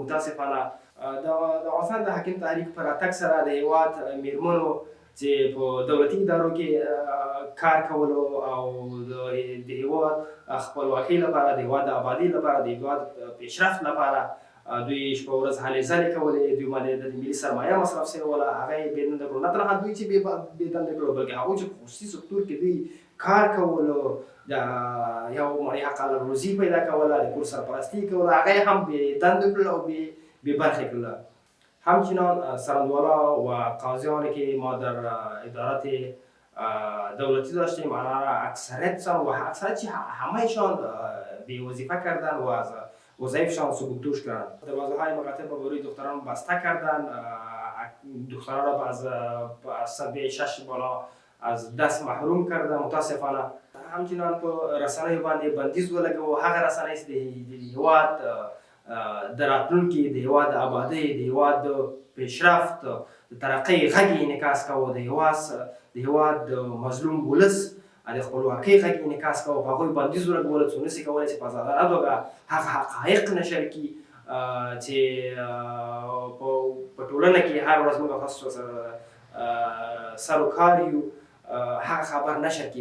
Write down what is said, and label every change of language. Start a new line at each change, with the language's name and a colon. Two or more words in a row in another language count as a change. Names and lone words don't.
Pashto: متاسفانه د افغانستان د حاکم تحریک په راتګ سره د هېواد میرمنو چې په دولتي ادارو کې کار کولو او د هېواد خپلواکۍ لپاره، د هېواد د آبادۍ لپاره، د هېواد پیشرفت لپاره دوی شپه ورځ هلې ځلې کولې، دوی باندې د ملي سرمایه مصرف شوې وله، هغه یې بې دنده کړو. نه تنها دوی چې بې دنده کړو بلکې هغوی چې په خصوصي سکتور کې دوی کار کولو، د یو مړۍ حق حلال روزي پیدا کوله، د کور سرپرستي کوله، هغه یې هم بې دنده کړل او بې برخې کړله.
Persian: همچنان سرندوالا و قاضیانی که ما در ادارات دولتی داشتیم آنها اکثریتشان و اکثریت همهشان بی وظیفه کردن و از وظایفشان سقوط کردن. دروازه های مکاتب برای دختران بسته کردن، دختران را از سطح 6 بالا از دست محروم کردن. متاسفانه همچنان
Pashto: په رسنیو باندې بندیز ولګاوه، هغه رسنۍ چې د هېواد د راتلونکي، د هېواد د آبادۍ، د هېواد د پیشرفت، د ترقۍ غږ یې انعکاس کوه، د هېواد د مظلوم ولس د خپلواکۍ غږ یې انعکاس کوه، په هغوی بندیز ولګوله څو نسي کولی چې په ازادانه توګه هغه حقایق نشر کړي چې په ټولنه کې هر ورځ موږ تاسو سره سر و کار یو، هغه خبر نشر کړي.